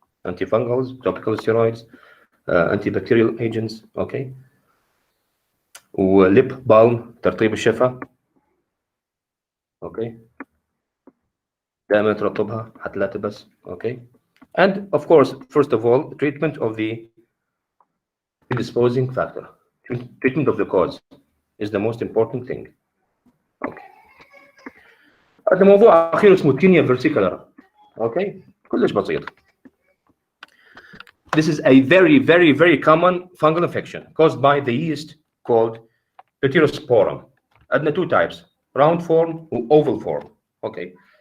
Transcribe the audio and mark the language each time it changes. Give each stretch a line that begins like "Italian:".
English: Antifungals, topical steroids, antibacterial agents. Okay.
Arabic: ولip balm ترطيب الشفة. Okay. دائما ترطبها حتى لا تبس. Okay.
English: And of course, first of all, treatment of the predisposing factor. Treatment of the cause is the most important thing. Okay.
Arabic: هذا موضوع أخير اسمه Tinea Versicolor. Okay. كلش بسيط.
English: This is a very common fungal infection caused by the yeast called Pityrosporum. عندنا two types, round form و oval form. Okay.